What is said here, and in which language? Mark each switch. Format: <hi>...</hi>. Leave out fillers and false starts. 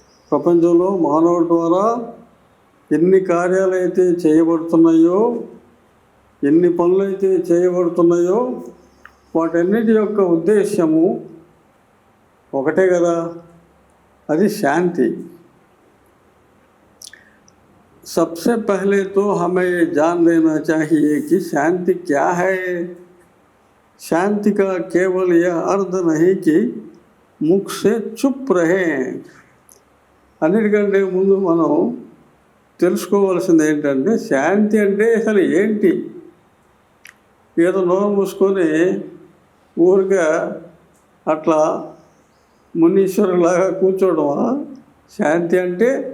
<te>ప్రపంచంలో మానవుడి ద్వారా ఎన్ని కార్యాలైతే చేయబడుతున్నాయో, ఎన్ని పనులైతే చేయబడుతున్నాయో, వాటన్నిటి యొక్క ఉద్దేశ్యము ఒకటే కదా, అది శాంతి.</te> <hi>सबसे पहले तो हमें ये जान लेना चाहिए कि शांति क्या है. शांति का केवल यह अर्थ नहीं कि मुख से चुप रहे।</hi> <te>అన్నిటికంటే ముందు మనం తెలుసుకోవాల్సింది ఏంటంటే శాంతి అంటే అసలు ఏంటి? ఏదో నోరు మూసుకొని ఊరిగా అట్లా మునీశ్వరులాగా కూర్చోవడమా శాంతి అంటే?</te>